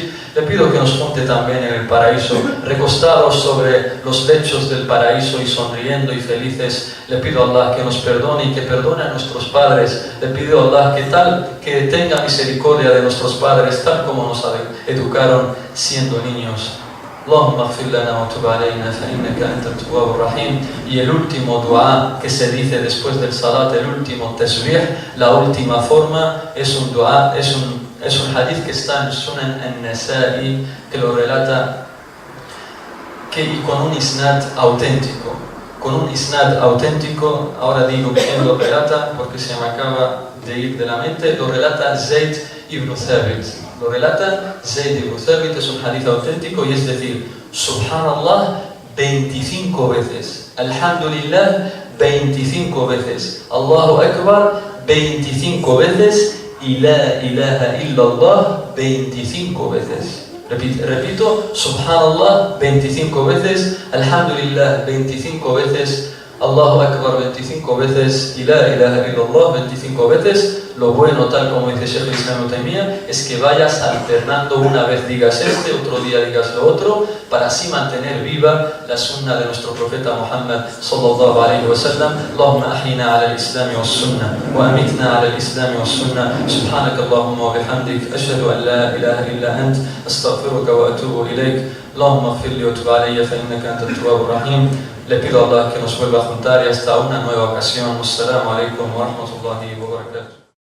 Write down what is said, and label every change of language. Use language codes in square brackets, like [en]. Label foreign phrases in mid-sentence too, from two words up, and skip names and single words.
[es] Le pido que nos junte también en el paraíso, recostados sobre los lechos del paraíso y sonriendo y felices. Le pido a Allah que nos perdone y que perdone a nuestros padres. Le pido a Allah que tenga misericordia de nuestros padres, tal como nos educaron siendo niños. [ar] اللهم اغفر لنا وتب علينا فإنك أنت التواب الرحيم. [es] Y el último dua que se dice después del salat, el último tasbih, la última forma, es un dua, es un hadith que está en Sunan al-Nasa'i, que lo relata y con un isnad auténtico. Con un isnad auténtico, ahora digo quién lo relata porque se me acaba de ir de la mente, lo relata Zayd ibn Thabit. Lo relata Zayd ibn Thabit, es un hadith auténtico y es decir, Subhanallah 25 veces, Alhamdulillah 25 veces, Allahu Akbar 25 veces y [ar] لا إله إلا الله [es] 25 veces. Repito, Subhanallah 25 veces, Alhamdulillah 25 veces, Allahu Akbar 25 veces y [ar] لا إله إلا الله [es] 25 veces. Lo bueno, tal como dice Sheikh Islam Ibn Taymiyyah, es que vayas alternando, una vez digas otro día digas lo otro, para así mantener viva la sunna de nuestro profeta Muhammad [ar] صلى الله عليه وسلم. اللهم أحينا على الإسلام والسنة وأمتنا على الإسلام والسنة. سبحانك اللهم وبحمدك أشهد أن لا إله إلا أنت أستغفرك وأتوب إليك. اللهم اغفر لي وتب علي فإنك أنت التواب الرحيم. [es] Le pido a Allah que nos vuelva a juntar y hasta una nueva ocasión. [ar] السلام عليكم ورحمة الله وبركاته.